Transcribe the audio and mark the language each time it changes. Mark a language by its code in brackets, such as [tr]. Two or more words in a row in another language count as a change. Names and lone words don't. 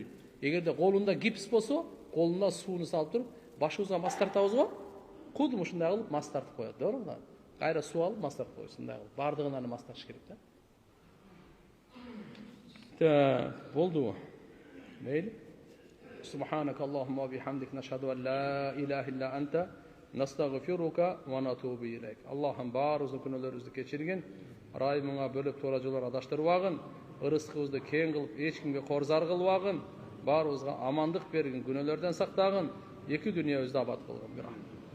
[ky] Эгерде колунда гипс болсо, колуна сууну салып туруп, башыбызга мас тартабыз го? Кудум ушундай кылып мас тартып коет, тоогрубу? Кайра суу алып мас тартып коет, ушундай кылып. Бардыгынан мас тартыш керек да. Болдубу? Мейли? [ar] سبحانك اللهم وبحمدك نشهد أن لا إله إلا أنت نستغفرك ونتوب إليك. [ky] Аллахым баарыбыздын күнөөлөрүбүздү кечиргин, райымыңа бөлүп туура жолдо адаштырбагын, ырыскыбызды кең кылып, эч кимге корзар кылбагын, баарыбызга амандык бергин, күнөөлөрдөн сактагын, эки дүйнөбүздү абад кылгын.